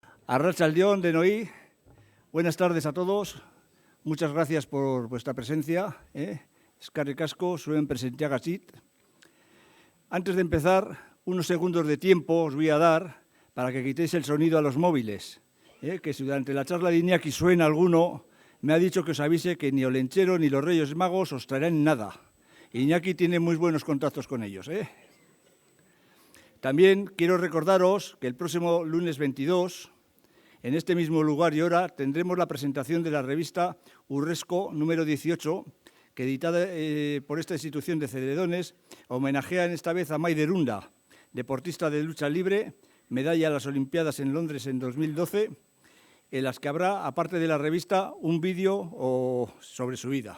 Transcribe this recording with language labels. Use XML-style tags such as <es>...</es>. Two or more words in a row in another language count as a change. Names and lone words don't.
<eu>Arratsaldeon denoi,</eu> <es>buenas tardes a todos. Muchas gracias por vuestra presencia.</es> <eu>Eskerrik asko zuen presentziagatik.</eu> <es>Antes de empezar, unos segundos de tiempo os voy a dar para que quitéis el sonido a los móviles. Que si durante la charla de Iñaki suena alguno, me ha dicho que os avise que ni Olenchero ni los Reyes Magos os traerán nada. Iñaki tiene muy buenos contactos con ellos. También quiero recordaros que el próximo lunes 22, en este mismo lugar y hora, tendremos la presentación de la revista Urresco número 18, que editada por esta institución de Ceredones, homenajea en esta vez a Maider Unda, deportista de lucha libre, medalla a las Olimpiadas en Londres en 2012, en las que habrá, aparte de la revista, un vídeo sobre su vida.</es>